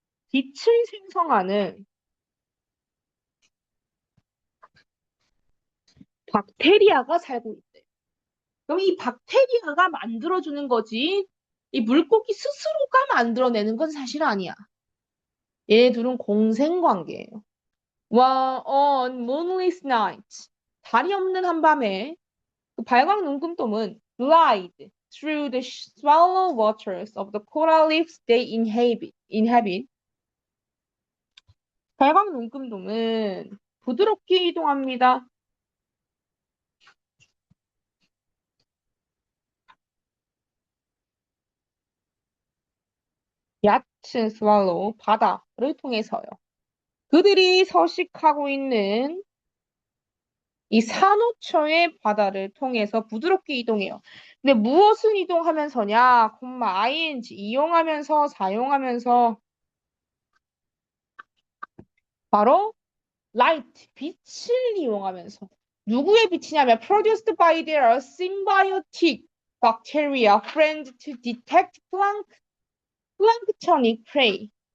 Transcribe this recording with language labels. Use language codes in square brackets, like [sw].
[ko] 빛을 생성하는 박테리아가 살고 있대. 그럼 이 박테리아가 만들어주는 거지. 이 물고기 스스로가 만들어내는 건 사실 아니야. 얘 둘은 공생관계예요. [en] While on moonless nights, [ko] 달이 없는 한밤에 그 발광 눈금돔은 [en] glide through the shallow waters of the coral reefs they inhabit. [ko] 발광 눈금돔은 부드럽게 이동합니다. 얕은 스왈로우, 바다를 통해서요. 그들이 서식하고 있는 이 산호초의 바다를 통해서 부드럽게 이동해요. 근데 무엇을 이동하면서냐? ing, 이용하면서, 사용하면서 바로 light, 빛을 이용하면서. 누구의 빛이냐면 [en] produced by their symbiotic bacteria friend to detect planktonic prey.